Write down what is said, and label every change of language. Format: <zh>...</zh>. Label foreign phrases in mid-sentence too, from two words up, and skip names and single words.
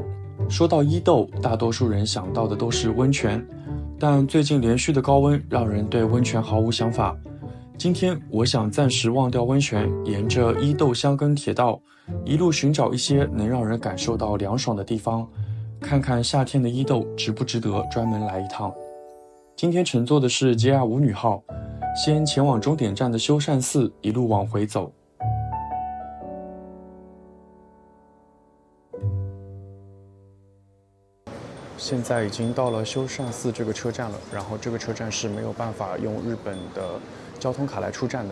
<zh>說到伊豆，大多數人想到的都是溫泉，但最近連續的高溫讓人對溫泉毫無想法。今天我想暫時忘掉溫泉，沿着伊豆箱根鐵道一路尋找一些能讓人感受到涼爽的地方，看看夏天的伊豆值不值得專門來一趟。今天乘坐的是 JR 舞女號，先前往終點站的修善寺，一路往回走。現在已經到了修善寺這個車站了，然後這個車站是沒有辦法用日本的交通卡來出站的。</zh>